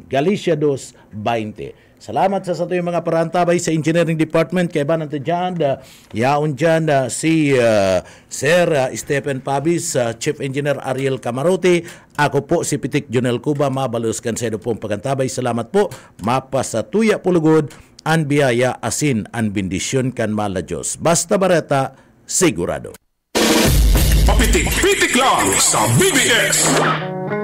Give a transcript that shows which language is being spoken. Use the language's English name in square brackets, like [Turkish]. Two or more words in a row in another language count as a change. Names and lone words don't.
[Bikol] Galicia 2:20. Salamat sa yung mga parantabay sa Engineering Department. Kaya ba natin dyan, yaon dyan si Sir Stephen Pabis, Chief Engineer Ariel Camarote. Ako po si Pitik Jonel Cuba, mabaluskan sa ito pong pagantabay. Salamat po. Mapasatuya pulugod, an biyaya asin, an bendisyon kan mala Diyos. Basta Bareta, sigurado. Papitik-pitik lang sa BBS.